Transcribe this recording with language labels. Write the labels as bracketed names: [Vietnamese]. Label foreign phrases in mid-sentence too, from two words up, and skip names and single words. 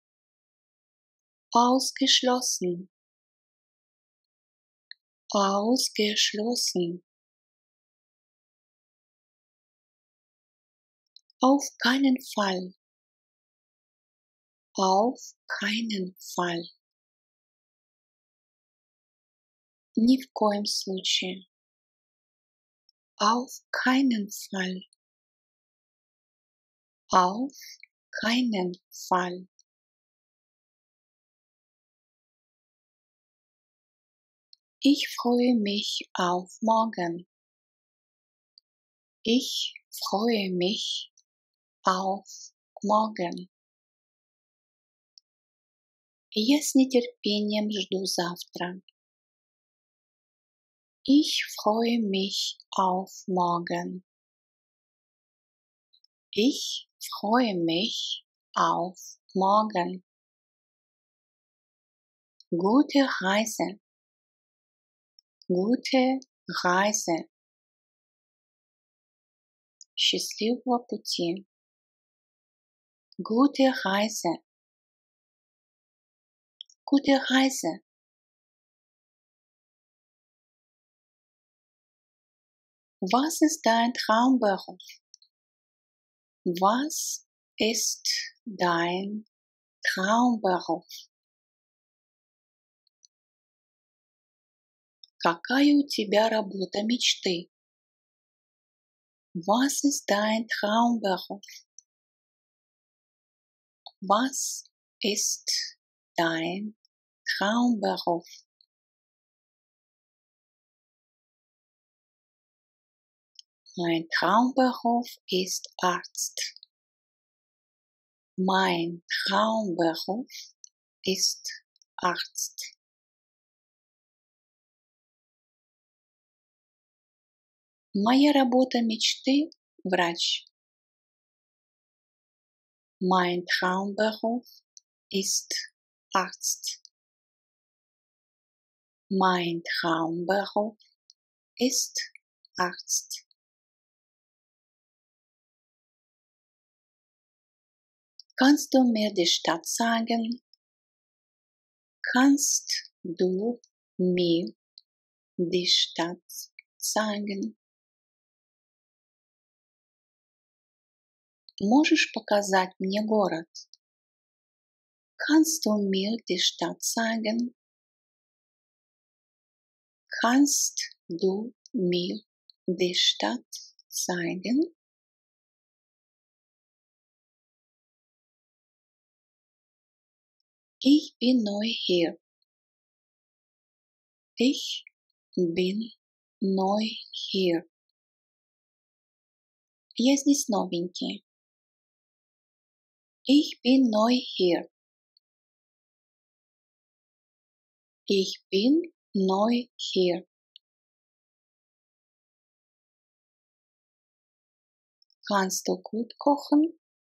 [German] Ausgeschlossen. Ausgeschlossen. Auf keinen Fall. Auf keinen Fall. [Russian] Ни в коем случае. [German] Auf keinen Fall. Auf keinen Fall. Ich freue mich auf morgen. Ich freue mich auf morgen. [Russian] Я с нетерпением жду завтра. [German] Ich freue mich auf morgen. Ich freue mich auf morgen. Gute Reise. Gute Reise. [Russian] Счастливого пути. [German] Gute Reise. Gute Reise. Was ist dein Traumberuf? Was ist dein Traumberuf? [Russian] Какая у тебя работа мечты? [German] Was ist dein Traumberuf? Was ist dein Traumberuf? Mein Traumberuf ist Arzt. Mein Traumberuf ist Arzt. [Russian] Моя работа мечты – врач. [German] Mein Traumberuf ist Arzt. Mein Traumberuf ist Arzt. Kannst du mir die Stadt sagen? Kannst du mir die Stadt sagen? [Russian] Можешь показать мне город? [German] Kannst du mir die Stadt sagen? Kannst du mir die Stadt zeigen? Ich bin neu hier. Ich bin neu hier. [Russian] Я здесь новенький. [German] Ich bin neu hier. Ich bin neu hier. Kannst du gut kochen?